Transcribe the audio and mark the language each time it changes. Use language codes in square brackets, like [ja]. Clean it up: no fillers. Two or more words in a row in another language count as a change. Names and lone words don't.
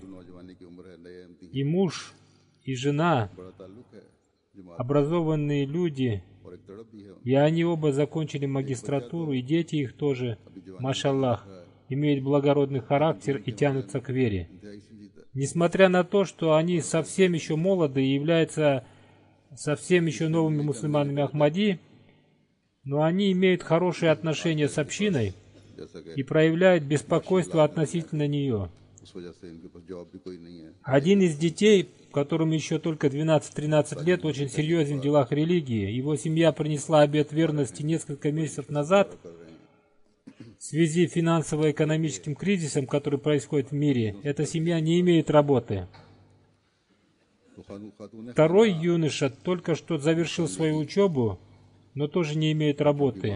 [ru] И муж, и жена, образованные люди, и они оба закончили магистратуру, и дети их тоже, машаллах, имеют благородный характер и тянутся к вере. Несмотря на то, что они совсем еще молоды и являются совсем еще новыми мусульманами Ахмади, но они имеют хорошие отношения с общиной и проявляют беспокойство относительно нее. [hi] उस वजह से इनके पास जॉब भी कोई नहीं है। [ru] Один из детей, которому еще только 12-13 лет, очень серьезен в делах религии. Его семья принесла обет верности несколько месяцев назад в связи с финансово-экономическим кризисом, который происходит в мире. Эта семья не имеет работы. Второй юноша только что завершил свою учебу, но тоже не имеет работы.